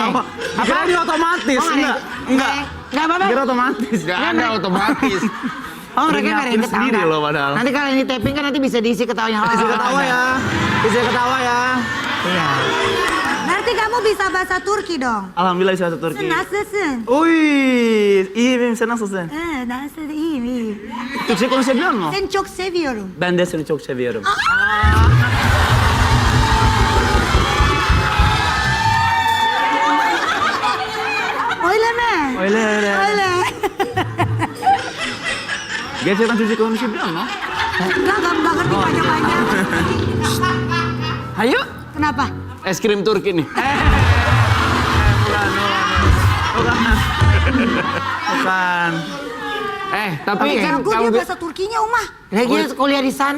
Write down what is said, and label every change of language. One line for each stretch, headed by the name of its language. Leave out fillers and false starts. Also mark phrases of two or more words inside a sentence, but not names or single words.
Indonesian: ketawa. Apa dia otomatis? Oh, Enggak. Enggak apa-apa. Kira otomatis. Gak ada otomatis. Oh mereka nggak ada yang Nyiapin ketawa. sendiri loh padahal. Nanti kalau ini taping kan nanti bisa diisi ketawanya. Bisa ketawa ya. Bisa ketawa ya. Iya. Berarti kamu bisa bahasa Turki dong. Alhamdulillah bisa satu Turki.
Turkish: Nasılsın? Uy, iyi benim sen nasılsın? Nasıl iyiyim. Türkçe konuşabiliyor musun? Seni çok seviyorum. Ben de seni çok seviyorum. Öyle mi? Öyle. Öyle. Gerçekten Türkçe konuşabiliyor musun?
Indonesian: Enggak ngerti banyak-banyak. Ayo. Kenapa? Es krim Turki nih. Bukan. Tapi Oke. kan Aku kamu dia bahasa Turkinya, Uma. Lagi kuliah di sana.